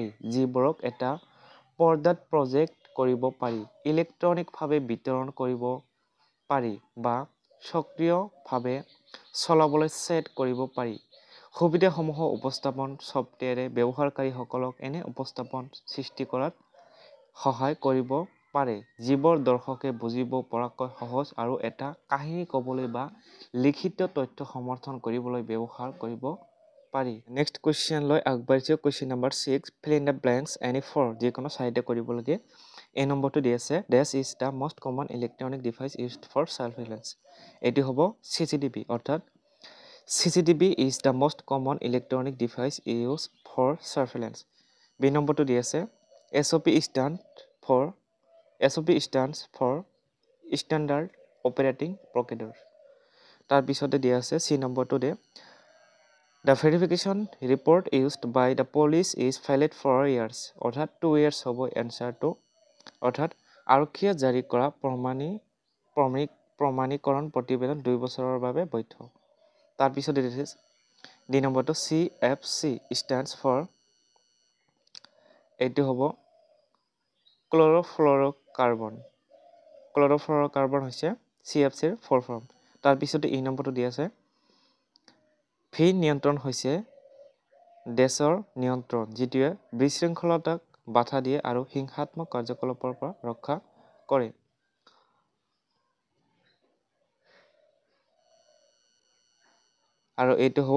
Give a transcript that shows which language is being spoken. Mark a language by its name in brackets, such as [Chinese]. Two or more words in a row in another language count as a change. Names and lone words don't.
[Assamese] যিবোৰক এটা পৰ্দাত প্ৰজেক্ট কৰিব পাৰি ইলেক্ট্ৰনিকভাৱে বিতৰণ কৰিব পাৰি বা সক্ৰিয়ভাৱে চলাবলৈ ছেট কৰিব পাৰি সুবিধাসমূহ উপস্থাপন ছফ্টৱেৰে ব্যৱহাৰকাৰীসকলক এনে উপস্থাপন সৃষ্টি কৰাত সহায় কৰিব পাৰে যিবোৰ দৰ্শকে বুজিব পৰাকৈ সহজ আৰু এটা কাহিনী ক'বলৈ বা লিখিত তথ্য সমৰ্থন কৰিবলৈ ব্যৱহাৰ কৰিব পাৰি [English] next question [Assamese] লৈ আগবাঢ়িছোঁ কুৱেশ্যন নম্বৰ 6 [English] fill in the blanks any for [Assamese] যিকোনো চাৰিটা কৰিব লাগে এই নম্বৰটো দি আছে [English] this is the most common electronic device used for surveillance [Assamese] এটি হ'ব CCTV অৰ্থাৎ [English] CCTV is the most common electronic device used for surveillance [Assamese] বি নম্বৰটো দি আছে SOP [English] stands for Standard Operating Procedure [Assamese] তাৰপিছতে দিয়া আছে চি নম্বৰটো দে [English] The verification report used by the police is valid for years [Assamese] অৰ্থাৎ 2 years হ'ব এনসাৰটো অৰ্থাৎ আৰক্ষীয়ে জাৰি কৰা প্ৰমাণীকৰণ প্ৰতিবেদন 2 বছৰৰ বাবে বৈধ তাৰপিছতে ডি নম্বৰটো [English] CFC stands for [Assamese] এইটো হ'ব ক্লৰ'ফ্লুৰ'কাৰ্বন হৈছে CFCৰ [English] full form [Assamese] তাৰপিছতে ই নম্বৰটো দি আছে ভি নিয়ন্ত্ৰণ হৈছে দেশৰ নিয়ন্ত্ৰণ যিটোৱে বিশৃংখলতাক বাধা দিয়ে আৰু হিংসাত্মক কাৰ্যকলাপৰ পৰা ৰক্ষা কৰে আৰু এইটো হ'ব